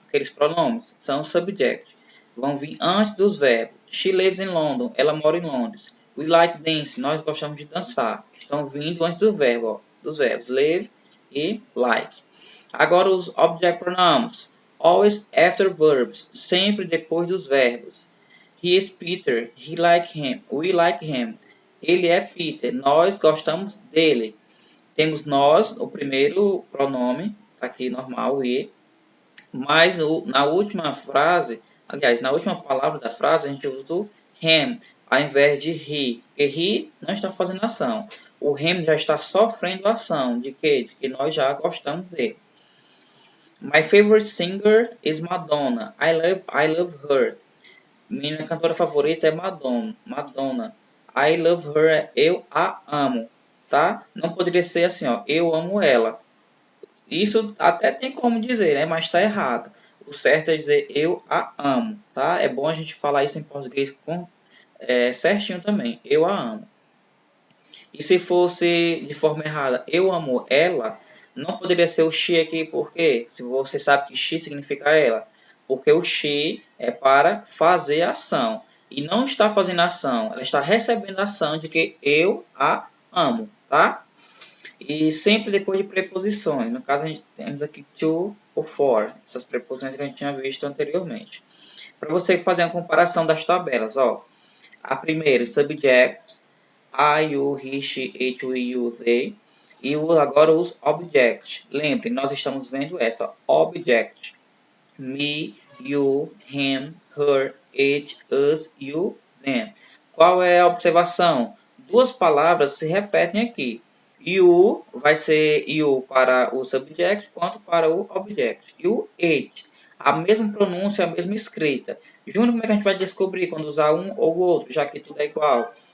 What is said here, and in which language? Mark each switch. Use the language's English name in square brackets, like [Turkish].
[Portuguese] Aqueles pronomes são subject. Vão vir antes dos verbos. [English] She lives in London, [Portuguese] ela mora em Londres. [English] We like dance, [Portuguese] nós gostamos de dançar. Estão vindo antes do verbo, ó, dos verbos live e like. Agora os object pronouns. [English] Always after verbs, [Portuguese] sempre depois dos verbos. [English] He is Peter, he like him, we like him. [Portuguese] Ele é Peter, nós gostamos dele. Temos nós, o primeiro pronome, tá aqui normal, e. Mas na última frase, aliás, na última palavra da frase, a gente usa o him, ao invés de he. Porque he não está fazendo ação. O him já está sofrendo ação. De quê? De que nós já gostamos dele. [English] My favorite singer is Madonna. I love her. [Portuguese] Minha cantora favorita é Madonna. [English] I love her. [Portuguese] Eu a amo. Tá? Não poderia ser assim, ó. Eu amo ela. Isso até tem como dizer, né? Mas está errado. O certo é dizer eu a amo, tá? É bom a gente falar isso em português certinho também. Eu a amo. E se fosse de forma errada, eu amo ela, não poderia ser o she aqui, porque se você sabe que she significa ela, porque o she é para fazer ação e não está fazendo ação, ela está recebendo a ação de que eu a amo, tá? E sempre depois de preposições. No caso, a gente temos aqui to ou for, essas preposições que a gente tinha visto anteriormente. Para você fazer uma comparação das tabelas, ó. [English] A primeira, subjects, I, you, he, she, it, we, you, they. [Portuguese] E agora os objects. Lembre, nós estamos vendo essa, object. [English] Me, you, him, her, it, us, you, them. [Portuguese] Qual é a observação? Duas palavras se repetem aqui. You vai ser you para o subject quanto para o object. You, it. A mesma pronúncia, a mesma escrita. Júnior, como é que a gente vai descobrir quando usar um ou o outro, já que tudo é igual?